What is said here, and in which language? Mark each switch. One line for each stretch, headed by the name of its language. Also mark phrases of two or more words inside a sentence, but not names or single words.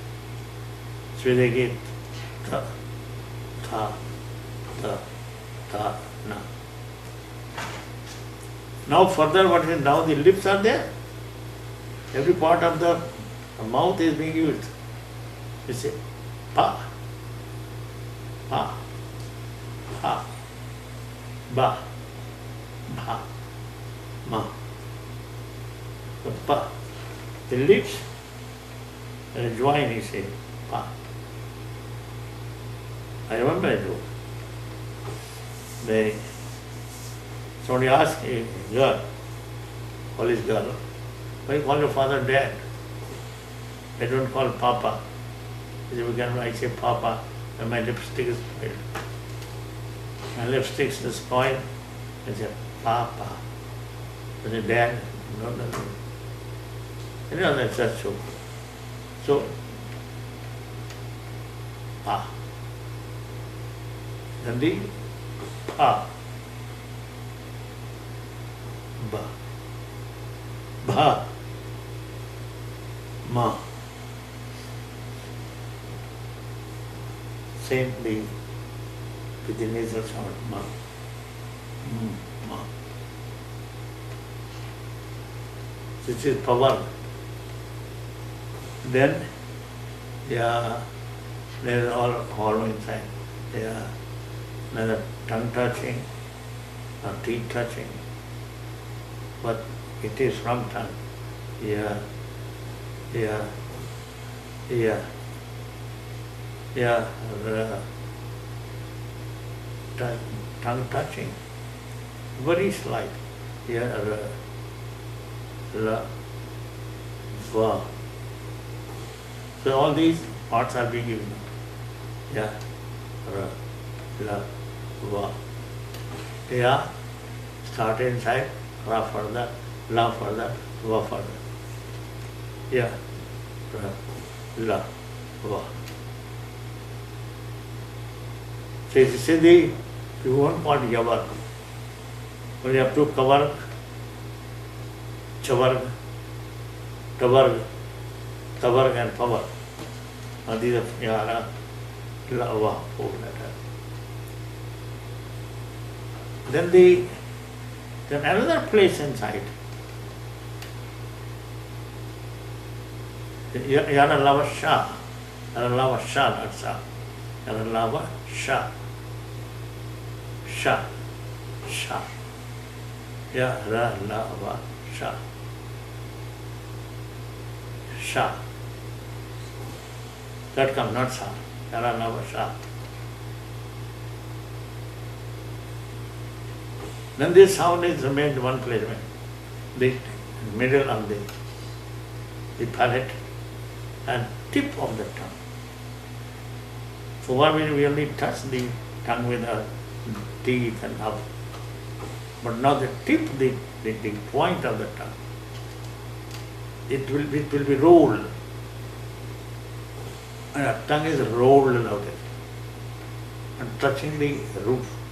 English: So they get the, tha, the, tha, na. Now further what is now the lips are there. Every part of the mouth is being used. You say pa, pa, pa, ba, bha, ma. So pa. The lips join, you say pa. I remember I do. Somebody asked a girl, college girl, why you call your father dad? I don't call papa. He said, I say papa when my lipstick is spoiled. My lipstick is spoiled. I say papa. I say dad. No. You know, that's just true. So, pa. Then the pa. Ba. Bha. Ma. Same thing with the nasal sound. Ma. Ma. This is power. Then, there is all hollow inside. There neither tongue touching nor teeth touching, but it is from tongue. Tongue touching, very slight. La, va. So all these parts are being given. Ya, ra, la, va. Ya start inside, ra further, la further, va further. Ya, ra, la, va. So if you want part yavar, but you have to cover chavarg, tavarg, tavarg and pavar. And these are yara, la, va, four letters. Then another place inside. Yana lava sha. Yana lava sha, not sa. Yana lava sha. Sha. Sha. Yara lava sha. Sha. That comes, not sa. Yara lava sha. Then this sound is remained one place, the middle of the palate and tip of the tongue. So what we only touch the tongue with our teeth and up, but now the tip, the point of the tongue, it will be rolled, and our tongue is rolled out it and touching the roof.